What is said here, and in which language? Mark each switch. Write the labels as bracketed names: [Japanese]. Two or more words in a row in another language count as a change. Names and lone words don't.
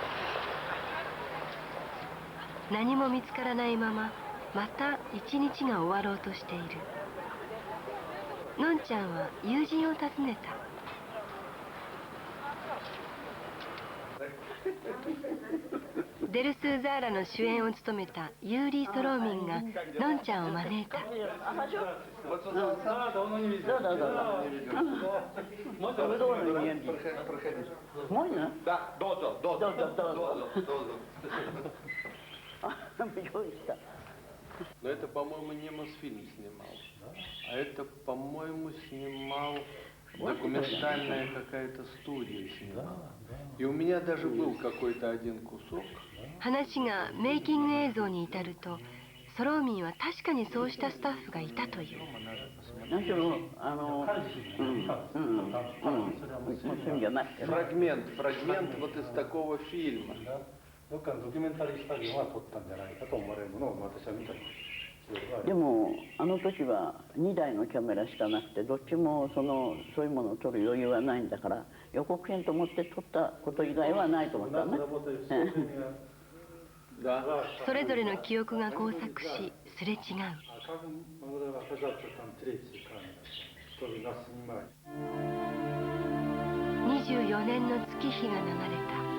[Japanese] 何も見つからないまま、また一日が終わろうとしている。のんちゃんは友人を訪ねた。デルスーザーラの主演を務めたユーリー・ソローミンがのんちゃんを招いた。 [Russian] Но это, по-моему, не Мосфильм снимал, а это, по-моему, снимал документальная какая-то студия снимала. И у меня даже был какой-то один кусок. [Japanese] 話がメイキング映像に至ると、ソローミンは確かにそうしたスタッフがいたという。 [Russian] Фрагмент вот из такого фильма. [Japanese] どっかのドキュメンタリースタジオが撮ったんじゃないかと思われるものを私は見たり。でもあの時は2台のキャメラしかなくて、どっちもそういうものを撮る余裕はないんだから、予告編と思って撮ったこと以外はないと思ったね。それぞれの記憶が交錯し、すれ違う。24年の月日が流れた。